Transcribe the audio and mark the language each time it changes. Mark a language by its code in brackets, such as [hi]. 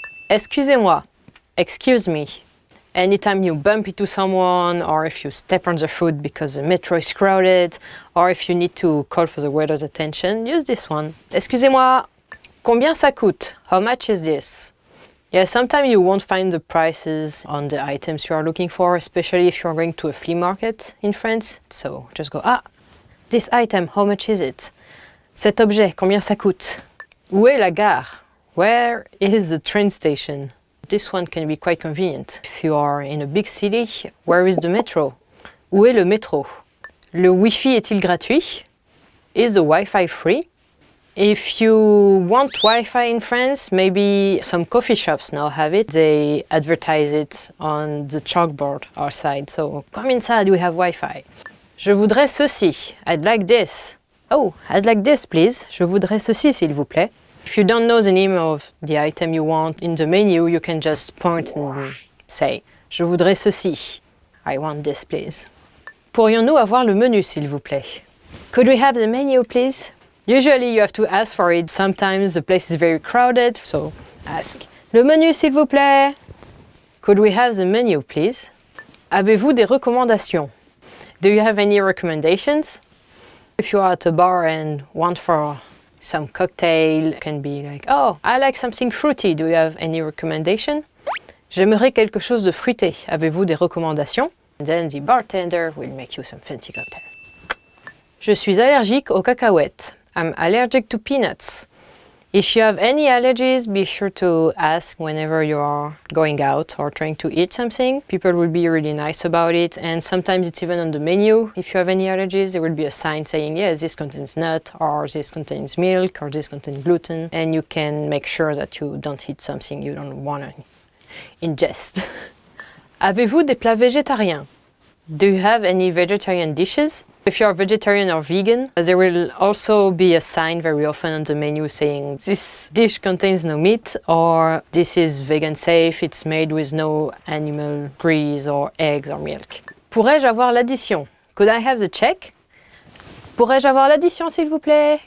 [fr] Excusez-moi, [en] excuse me. Anytime you bump into someone or if you step on the foot because the metro is crowded or if you need to call for the waiter's attention, use this one. [fr] Excusez-moi. Combien ça coûte? [en] How much is this? Yeah, sometimes you won't find the prices on the items you are looking for, especially if you're going to a flea market in France. So just go, this item, how much is it? [fr] Cet objet, combien ça coûte? Où est la gare? [en] Where is the train station? This one can be quite convenient. If you are in a big city, where is the metro? [fr] Où est le métro? Le Wi-Fi est-il gratuit? [en] Is the Wi-Fi free? If you want Wi-Fi in France, maybe some coffee shops now have it. They advertise it on the chalkboard outside. So come inside, we have Wi-Fi. [fr] Je voudrais ceci. [en] I'd like this. Oh, I'd like this, please. [fr] Je voudrais ceci, s'il vous plaît. [en] If you don't know the name of the item you want in the menu, you can just point and say, [fr] je voudrais ceci. [en] I want this, please. [fr] Pourrions-nous avoir le menu, s'il vous plaît? [en] Could we have the menu, please? Usually you have to ask for it. Sometimes the place is very crowded, so ask. [fr] Le menu, s'il vous plaît? [en] Could we have the menu, please? [fr] Avez-vous des recommandations? [en] Do you have any recommendations? If you are at a bar and want for Some cocktail can be like, oh, I like something fruity. Do you have any recommendation? [fr] J'aimerais quelque chose de fruité. Avez-vous des recommandations? [en] And then the bartender will make you some fancy cocktail. [fr] Je suis allergique aux cacahuètes. [en] I'm allergic to peanuts. If you have any allergies, be sure to ask whenever you are going out or trying to eat something. People will be really nice about it, and sometimes it's even on the menu. If you have any allergies, there will be a sign saying, yes, this contains nut, or this contains milk, or this contains gluten, and you can make sure that you don't eat something you don't want to ingest. [fr] Avez-vous des plats végétariens? [en] Do you have any vegetarian dishes? If you're vegetarian or vegan, there will also be a sign very often on the menu saying this dish contains no meat, or this is vegan safe, it's made with no animal grease or eggs or milk. [fr] Pourrais-je avoir l'addition? [en] Could I have the check? [fr] Pourrais-je avoir l'addition s'il vous plaît?